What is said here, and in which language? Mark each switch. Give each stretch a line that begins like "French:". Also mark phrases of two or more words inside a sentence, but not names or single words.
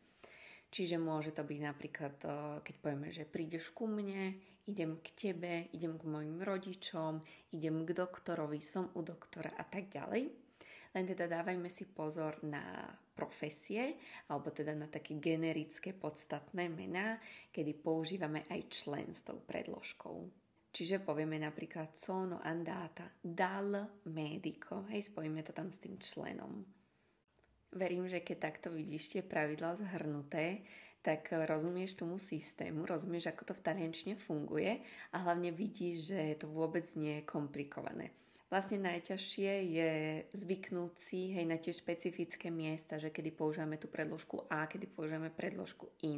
Slovak: Čiže môže to byť napríklad, keď povieme, že prídeš ku mne, idem k tebe, idem k mojim rodičom, idem k doktorovi, som u doktora a tak ďalej. Len teda dávajme si pozor na profesie, alebo teda na také generické podstatné mená, kedy používame aj člen s tou predložkou. Čiže povieme napríklad
Italian: sono andata dal medico,
Slovak: spojíme to tam s tým členom. Verím, že keď takto vidíš tie pravidlá zhrnuté, tak rozumieš tomu systému, rozumieš, ako to v taliančine funguje a hlavne vidíš, že to vôbec nie je komplikované. Vlastne najťažšie je zvyknúť si na tie špecifické miesta, že kedy používame tú predložku a, kedy používame predložku in.